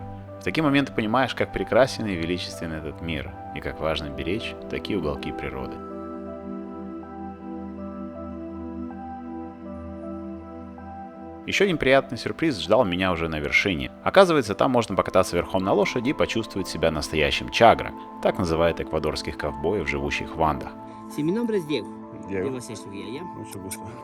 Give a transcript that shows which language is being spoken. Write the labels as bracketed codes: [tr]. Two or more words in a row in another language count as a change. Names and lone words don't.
[ru] В такие моменты понимаешь, как прекрасен и величествен этот мир, и как важно беречь такие уголки природы. Еще один приятный сюрприз ждал меня уже на вершине. Оказывается, там можно покататься верхом на лошади и почувствовать себя настоящим чагра. Так называют эквадорских ковбоев, живущих в Андах. [es] Sí, mi nombre es Diego. Diego. Debo ser su guía, ¿ya? Mucho gusto.